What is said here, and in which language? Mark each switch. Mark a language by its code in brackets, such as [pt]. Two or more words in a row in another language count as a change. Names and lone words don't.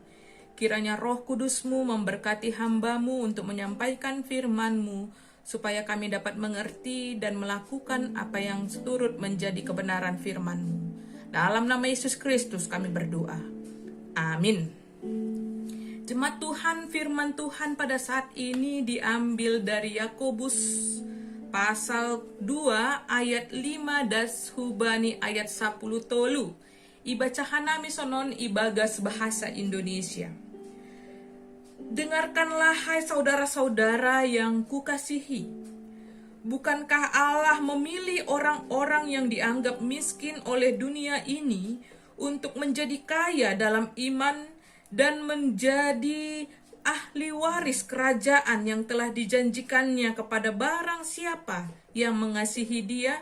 [id] Kiranya Roh Kudus-Mu memberkati hamba-Mu untuk menyampaikan firman-Mu, supaya kami dapat mengerti dan melakukan apa yang seturut menjadi kebenaran firman-Mu. Dalam nama Yesus Kristus kami berdoa. Amin. Jemaat Tuhan, firman Tuhan pada saat ini diambil dari Yakobus pasal 2 ayat 5 [bts] das hubani ayat 10 tolu. Ibacahan nami sonon ibagas bahasa Indonesia. [id] Dengarkanlah hai saudara-saudara yang kukasihi. Bukankah Allah memilih orang-orang yang dianggap miskin oleh dunia ini untuk menjadi kaya dalam iman dan menjadi ahli waris kerajaan yang telah dijanjikannya kepada barang siapa yang mengasihi Dia?